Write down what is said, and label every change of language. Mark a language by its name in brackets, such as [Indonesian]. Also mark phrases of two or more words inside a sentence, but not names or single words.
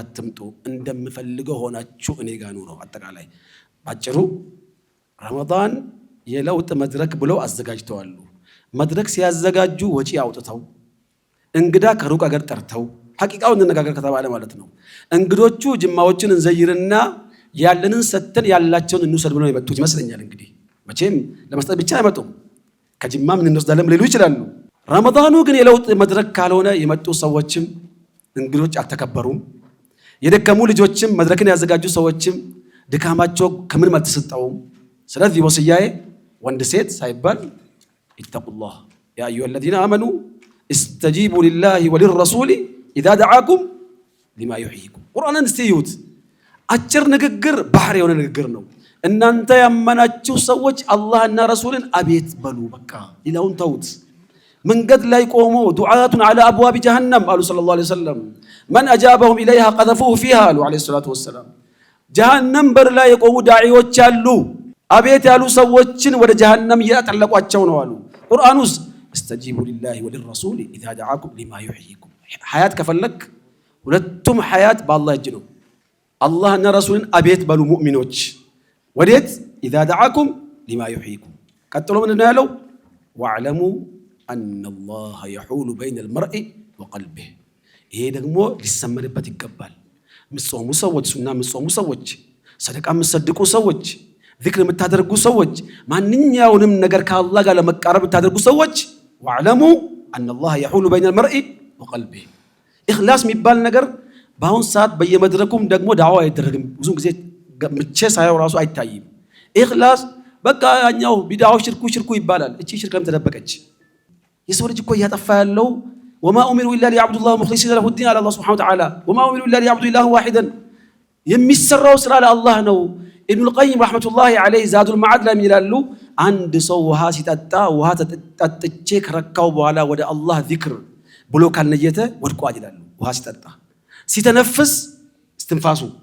[Amharic] አትምጡ እንደምፈልገው ሆናችሁ እኔ ጋር ኑሩ አጠቃላይ ባጭሩ ረመዳን የለውጥ መድረክ ብለው አዘጋጅተዋል መድረክ ሲያዘጋጁ ወጪ አውጥተው እንግዳ ከሩቅ አገር ጠርተው ሐቂቃውን እንነጋገር ከተባለ ማለት ነው እንግዶቹ ጅማዎችን እንዘይርና ያለንን ሰተን ያላቸውን እንውሰድ ብለው የመጡት ይመስለኛል እንግዲህ መቼም ለመስጠት ብቻ አይመጡም ከጅማም እንወስዳለን ሊሉ ይችላሉ ረመዳኑ ግን የለውጥ መድረክ ካልሆነ የመጡ ሰዎችም እንግዶች አልተከበሩም። የደከሙ ልጆችም መድረክን ያዘጋጁ ሰዎችም ድካማቸው ከምንም አልተሰጠውም። ስለዚህ ወስያዬ ወንድ ሴት ሳይባል [Arabic] اتقوا الله يا أيها الذين آمنوا استجيبوا لله وللرسول إذا دعاكم لما يحييكم። [Amharic] ቁርአንን እስቲዩት አጭር ንግግር ባህር የሆነ ንግግር ነው። እናንተ ያመናችሁ ሰዎች አላህና ረሱልን አቤት በሉ በቃ ሌላውን ተውት። መንገድ ላይ ቆሞ ዱዓቱን [Arabic] على أبواب جهنم [Amharic] አሉ [Arabic] صلى الله عليه وسلم من أجابهم إليها قذفوه فيها [Amharic] አሉ [Arabic] عليه الصلاة والسلام። [Amharic] ጀሃነም በር ላይ የቆሙ ዳዒዎች አሉ። አቤት ያሉ ሰዎችን ወደ ጀሃነም እያጠለቋቸው ነው አሉ። ቁርአን ውስጥ [Arabic] استجيبوا لله وللرسول إذا دعاكم لما يحييكم። [Amharic] ሐያት ከፈለክ ሁለቱም ሐያት በአላህ እጅ ነው። አላህና ረሱልን አቤት በሉ ሙእሚኖች። ወዴት? [Arabic] إذا دعاكم لما يحييكم። [Amharic] ቀጥሎ ምንድነው ያለው? [Arabic] واعلموا أن الله يحول بين المرء وقلبه። [Amharic] ይሄ ደግሞ ሊሰመርበት ይገባል። ምጾሙ ሰዎች፣ ሱና ምጾሙ ሰዎች፣ ሰደቃ ምሰድቁ ሰዎች፣ ዚክር የምታደርጉ ሰዎች፣ ማንኛውንም ነገር ከአላህ ጋር ለመቃረብ የምታደርጉ ሰዎች [Arabic] واعلموا أن الله يحول بين المرء وقلبه። [Amharic] ኢኽላስ የሚባል ነገር በአሁን ሰዓት በየመድረኩም ደግሞ ዳዋ አይደረግም። ብዙ ጊዜ ምቼ ሳየው ራሱ አይታይም። ኢኽላስ በቃ ያኛው ቢዳው ሽርኩ ይባላል። እቺ ሽርክም ተደበቀች። የሰው ልጅ እኮ እያጠፋ ያለው [Arabic] وما أمروا إلا ليعبدوا الله مخلصين له الدين على الله سبحانه وتعالى وما أمروا إلا ليعبدوا إله واحدا። [Amharic] የሚሰራው ስራ ለአላህ ነው። ኢብኑል ቀይም [Arabic] رحمة الله عليه [Amharic] ዛዱል መዓድ ላይ ይላሉ አንድ ሰው ውሃ ሲጠጣ ውሃ ጠጥቼ ከረካው በኋላ ወደ አላህ ዚክር ብሎ ካልነየተ ወድቋል ይላሉ። ውሃ ሲጠጣ ሲተነፍስ እስትንፋሱ